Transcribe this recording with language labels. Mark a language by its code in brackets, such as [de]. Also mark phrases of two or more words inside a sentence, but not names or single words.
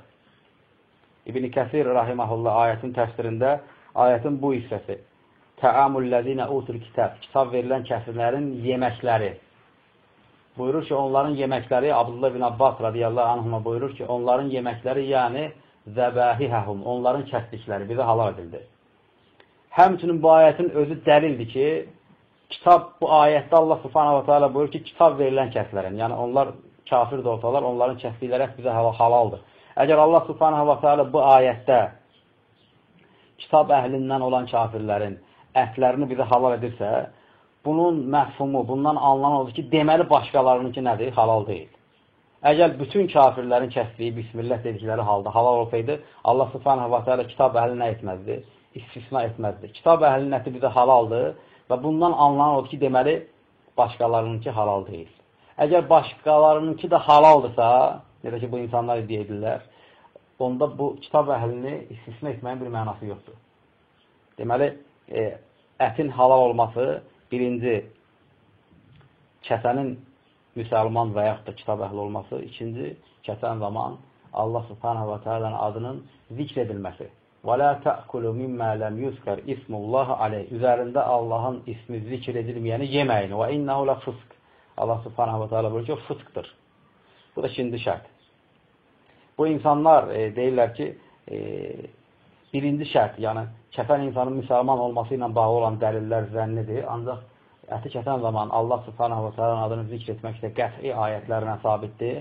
[az] İbn-i Kəsir rahiməhullah ayətin təfsirində ayətin bu hissəsi [ar] طعام الذين أوتوا الكتاب, [az] kitab verilən kəsrlərin yeməkləri. Buyurur ki, onların yeməkləri, Abdullah ibn Abbas [ar] رضي الله عنهما [az] buyurur ki, onların yeməkləri, yəni zəbəhihəhum, onların kəsdikləri bizə halal edildi. Həmçinin bu ayətin özü dəlildir ki, kitab, bu ayətdə Allah [ar] سبحانه وتعالى [az] buyurur ki, kitab verilən kəslərin, yəni onlar kafir də olsalar, onların kəsdikləri bizə halaldır. Əgər Allah [ar] سبحانه وتعالى [az] bu ayətdə kitab əhlindən olan kafirlərin ətlərini bizə halal edirsə, bunun məfhumu, bundan anlanan odur ki, deməli başqalarınınki nədir? Halal deyil. Əgər bütün kafirlərin kəsdiyi, bismillah dedikləri halda halal olsaydı, Allah [ar] سبحانه وتعالى [az] kitab əhli nə etməzdi? İstisna etməzdi. Kitab əhlinin əti bizə halaldır və bundan anlanan odur ki, deməli başqalarınınki halal deyil. Əgər başqalarınınki də halaldırsa, necə ki, bu insanlar iddia edirlər, onda bu kitab əhlini istisna etməyin bir mənası yoxdur. Deməli, ətin halal olması birinci, kəsənin müsəlman və yaxud da kitab əhli olması, ikinci, kəsən zaman Allah [ar] سبحانه وتعالى [az] adının zikr edilməsi. [ar] وَلَا تَأْكُلُوا مِمَّا لَمْ يُذْكَرْ إِسْمُ اللّٰهِ عَلَيْهِ. [az] Üzərində Allahın ismi zikr edilməyəni yeməyin. [ar] وَإِنَّهُ لَفُسْقٍ. [az] Allah [ar] سبحانه وتعالى [az] buyurur ki, fıskdır. Bu da ikinci şərt. Bu insanlar deyirlər ki, birinci şərt, yəni kəsən insanın müsəlman olması ilə bağlı olan dəlillər zənnidir. Ancaq əti kəsən zaman Allah [ar] سبحانه وتعالى [az] adını zikr etməkdə qəti ayətlərlə sabitdir.